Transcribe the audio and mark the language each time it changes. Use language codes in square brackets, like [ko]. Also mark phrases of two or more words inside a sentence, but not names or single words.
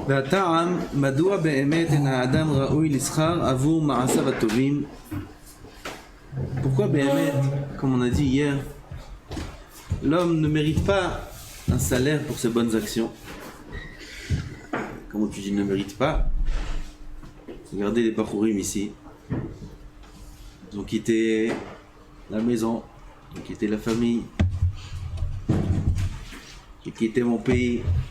[he] והטעם, מדוע באמת אין האדם ראוי לשכר עבור מעשיו הטובים? [fr] Pourquoi באמת, comme on a dit hier, l'homme ne mérite pas un salaire pour ses bonnes actions? Comment tu dis ne mérite pas? Regardez les Bachourim ici. Ils ont quitté la maison, ils ont quitté la famille, ils ont quitté mon pays.